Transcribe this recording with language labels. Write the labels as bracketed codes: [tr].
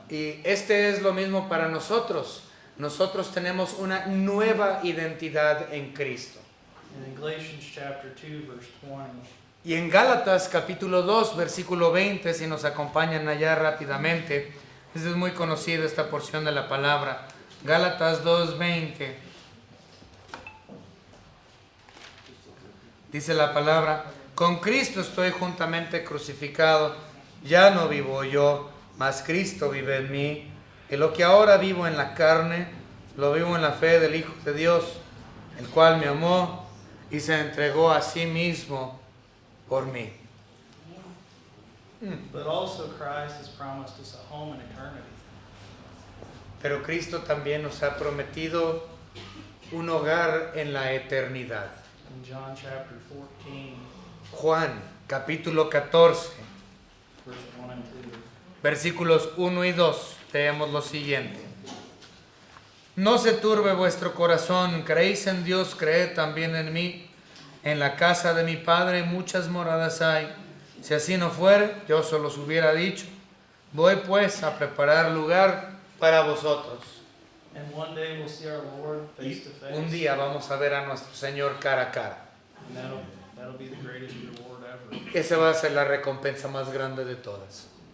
[es] Y este es lo mismo para nosotros. Nosotros tenemos una nueva identidad en Cristo. [en] And in Galatians chapter 2, verse 20, [es] Y en Gálatas capítulo 2, versículo 20, si nos acompañan allá rápidamente, es muy conocida esta porción de la palabra. Gálatas 2:20. Dice la palabra: con Cristo estoy juntamente crucificado, ya no vivo yo, mas Cristo vive en mí. Y lo que ahora vivo en la carne, Lo vivo en la fe del Hijo de Dios, el cual me amó y se entregó a sí mismo por mí. [en] But also Christ has promised us a home in eternity. [es] Pero Cristo también nos ha prometido un hogar en la eternidad. [en] In John chapter 14, [es] Juan, capítulo 14, [en] verse 1 and 2. [es] versículos 1 y 2, leemos lo siguiente. No se turbe vuestro corazón, creéis en Dios, creed también en mí. En la casa de mi Padre muchas moradas hay. Si así no fuere, yo se los hubiera dicho. Voy pues a preparar lugar para vosotros. [en] And one day we'll see our Lord face [es] Y [en] to face. [es] un día vamos a ver a nuestro Señor cara a cara. [en] And that'll be the greatest reward ever. [es] Esa va a ser la recompensa más grande de todas.